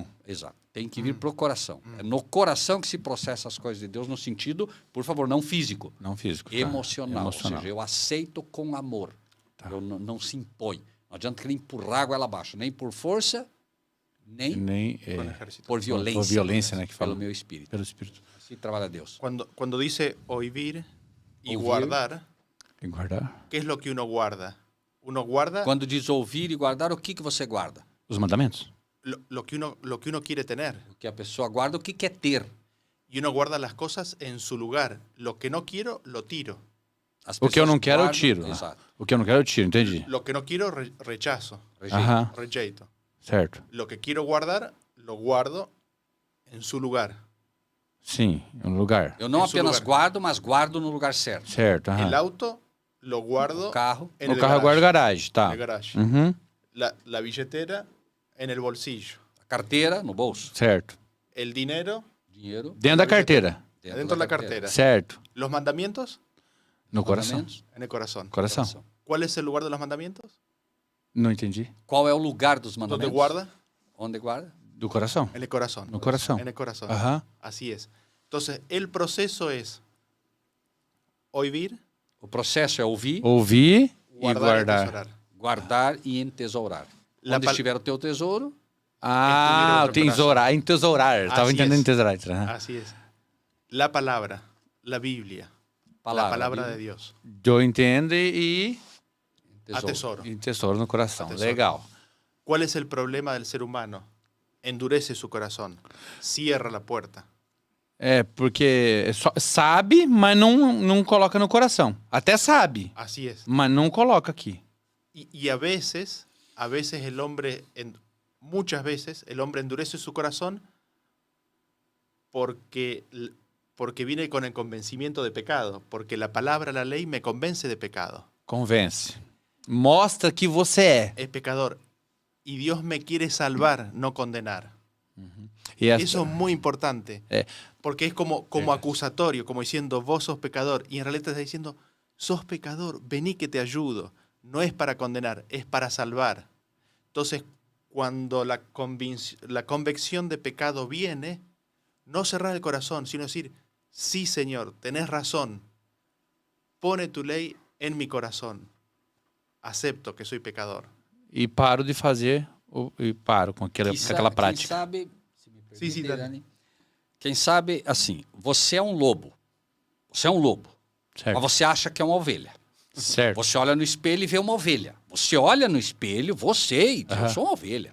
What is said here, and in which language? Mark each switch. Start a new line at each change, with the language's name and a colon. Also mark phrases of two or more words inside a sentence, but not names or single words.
Portuguese: Exato. Tem que vir pro coração. É no coração que se processa as coisas de Deus, no sentido, por favor, não físico. Não físico. Tá. Emocional. Ou Emocional. seja, eu aceito com amor. Eu não se impõe. Não adianta querer empurrar a goela abaixo. Nem por força, nem Nem,
Spanish: Con el ejército.
Portuguese: por violência. Por violência, né, que fala. Pelo meu espírito. Pelo Espírito. Assim trabalha Deus.
Spanish: Cuando dice oír y Oír. guardar,
Portuguese: Tem que guardar
Spanish: ¿qué es lo que uno guarda? Uno guarda
Portuguese: Quando diz ouvir e guardar, o que você guarda? os mandamentos.
Spanish: lo que uno quiere tener.
Portuguese: O que a pessoa guarda, o que quer ter.
Spanish: Y uno guarda las cosas en su lugar. Lo que no quiero, lo tiro.
Portuguese: As O que eu pessoas não quero, eu guardam- tiro. Exato. O que eu não quero, eu tiro. Entendi.
Spanish: Lo que no quiero, rechazo.
Portuguese: Rejeito. Aham. Rejeito. Certo.
Spanish: Lo que quiero guardar, lo guardo en su lugar.
Portuguese: Sim, um lugar. Eu não Em seu apenas lugar. guardo, mas guardo no lugar certo. Certo, aham.
Spanish: El auto lo guardo
Portuguese: O carro.
Spanish: en
Portuguese: O
Spanish: el
Portuguese: carro eu guardo garagem, tá.
Spanish: En el garage.
Portuguese: Uhum,
Spanish: La billetera en el bolsillo.
Portuguese: A carteira no bolso. certo.
Spanish: El dinero
Portuguese: Dinheiro Dentro da carteira.
Spanish: dentro de la cartera.
Portuguese: Certo.
Spanish: Los mandamientos
Portuguese: No coração. Mandamentos,
Spanish: en el corazón.
Portuguese: Coração. coração.
Spanish: ¿Cuál es el lugar de los mandamientos?
Portuguese: Não entendi. Qual é o lugar dos
Spanish: ¿Dónde mandamentos? guarda?
Portuguese: Onde guarda? Do coração.
Spanish: En el corazón.
Portuguese: No corazón.
Spanish: En el corazón. Ajá. Así es. Entonces, el proceso es oír,
Portuguese: O processo é ouvir, Ouvir e
Spanish: guardar y
Portuguese: guardar.
Spanish: atesorar.
Portuguese: guardar e entesourar.
Spanish: La
Portuguese: Onde
Spanish: pal-
Portuguese: estiver o teu tesouro, Ah, Entender outro tesourar. Entesourar. Eu tava Assim entendendo é. entesourar. Aham.
Spanish: Así es. La palabra, la Biblia,
Portuguese: palavra,
Spanish: la palabra
Portuguese: Bíblia,
Spanish: de Dios.
Portuguese: Eu entendo e tesouro.
Spanish: Atesoro.
Portuguese: tesouro no coração.
Spanish: Atesoro.
Portuguese: Legal.
Spanish: ¿Cuál es el problema del ser humano? Endurece su corazón, cierra la puerta.
Portuguese: É, porque sabe, mas não coloca no coração. Até sabe,
Spanish: Así es.
Portuguese: mas não coloca aqui.
Spanish: Y a veces el hombre, muchas veces, el hombre endurece su corazón porque viene con el convencimiento de pecado, porque la palabra, la ley me convence de pecado.
Portuguese: Convence. Mostra que você é.
Spanish: Es pecador. Y Dios me quiere salvar, no condenar.
Portuguese: E essa-
Spanish: Eso es muy importante, porque es como acusatorio, como diciendo, vos sos pecador, y en realidad te está diciendo, sos pecador, vení que te ayudo. No es para condenar, es para salvar. Entonces, cuando la convicción de pecado viene, no cerrar el corazón, sino decir, sí, Señor, tenés razón, pone tu ley en mi corazón, acepto que soy pecador.
Portuguese: E paro de fazer, e paro com aquela Quem prática. sabe, se me Sim, sim, permite, Dani. Dani, quem sabe, assim, você é um lobo. Você é um lobo. Certo. Mas você acha que é uma ovelha. Certo. Você olha no espelho e vê uma ovelha. Você olha no espelho, você, e diz, eu sou uma ovelha.